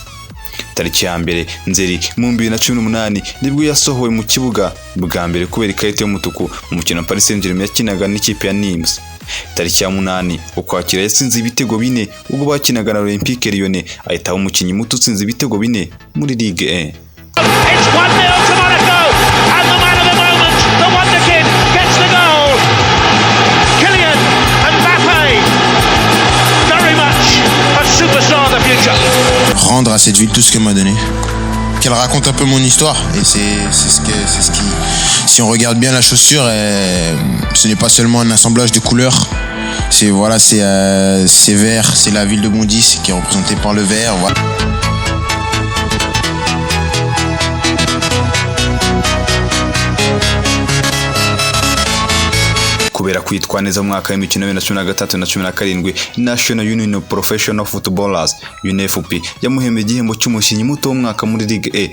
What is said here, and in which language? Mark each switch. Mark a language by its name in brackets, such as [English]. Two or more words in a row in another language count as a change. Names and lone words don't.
[Kinyarwanda] Tariki ya mbere Nzeri mu 2018 nibwo yasohowe mu kibuga bwa mbere kubera ikarita y'umutuku mu mukino Paris Saint-Germain yakinaga n'ikipe ya Nimes. Tariki ya 8 Ukwakira yatsinze ibitego 4 ubwo bakinaga na Olympique Lyon, ahita umukinnyi muto utsinze ibitego 4 muri Ligue 1. [English] It's 1-0 to Monaco, and the man of the moment, the wonder kid, gets the goal. Kylian Mbappe, very much a superstar of the future. [French] Rendre à cette ville tout ce qu'elle m'a donné. Qu'elle raconte un peu mon histoire, et c'est ce qui, si on regarde bien la chaussure, ce n'est pas seulement un assemblage de couleurs. C'est voilà, c'est vert, c'est la ville de Bondy qui est représentée par le vert. Voilà. [Kinyarwanda] Kubera kwitwa neza mu mwaka w'imikino 2013 na 2017, National Union of Professional Footballers UNFP yamuhembye igihembo cy'umukinnyi muto w'umwaka muri Ligue A.